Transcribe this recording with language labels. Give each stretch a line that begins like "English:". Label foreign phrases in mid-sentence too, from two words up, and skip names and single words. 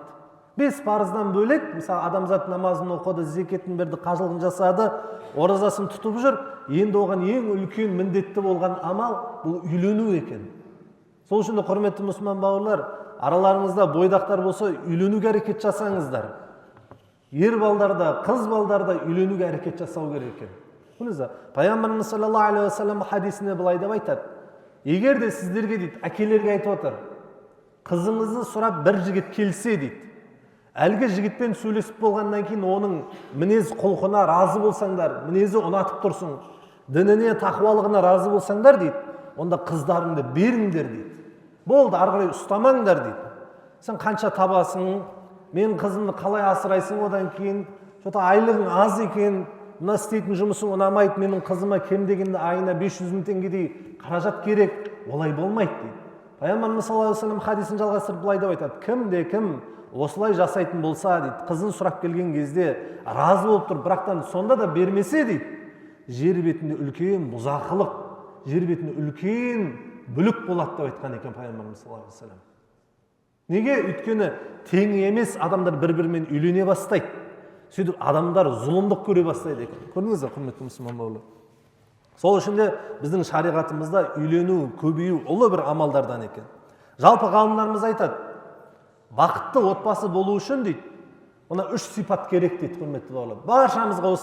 Kazakh: 5 парыздан бөлек, мысалы, адамзат намазын оқыды, зекетін берді, қажылығын жасады, оразасын тұтып жүр, енді оған ең үлкен міндетті болған амал бұл үйлену екен. Сол үшін де, құрметті мұсылман бауырлар, араларыңызда бойдақтар болса, үйленуге әрекет жасаңыздар. Ер балдарда, қыз балдарда үйленуге әрекет жасау керек екен. Пайғамбарымыз
Arabic: صلى الله عليه وسلم
Kazakh: хадисінде былай деп айтады: егер де сіздерге дейді, әкелерге айтып отыр, қызыңызды сұрап бір жігіт келсе дейді, әлгі жігітпен сөйлесіп болғаннан кейін оның мінез құлқына разы болсаңдар, мінезі ұнатып тұрсын, дініне, тақуалығына разы болсаңдар дейді, онда қыздарыңды беріңдер дейді. Болды, ары қарай ұстамаңдар дейді. Сен қанша табасың, мен қызымды қалай асырайсың, одан кейін айлығың аз екен, мына істейтін жұмысың ұнамайды, менің қызыма кем дегенде айына 500 мың теңгедей қаражат керек, олай болмайды дейді. Пайғамбарымыз
Arabic: صلى الله عليه وسلم
Kazakh: хадисін жалғастырып былай деп айтады: кім осылай жасайтын болса дейді, қызын сұрап келген кезде разы болып тұр, бірақтан сонда да бермесе дейді, жер бетінде үлкен бұзақылық, жер бетінде үлкен бүлік болады деп айтқан екен Пайғамбарымыз
Arabic: صلى الله عليه وسلم.
Kazakh: Неге? Өйткені тең емес адамдар бір-бірімен үйлене бастайды. Сөйтіп адамдар зұлымдық көре бастайды екен. Көрдіңіздер, құрметті мұсылман бауырлар. Сол үшін де біздің шариғатымызда үйлену, көбею ұлы бір амалдардан екен. Жалпы ғалымдарымыз айтады, бақытты отбасы болу үшін дейді, ona 3 сипат керек дейді, құрметті бауырлар.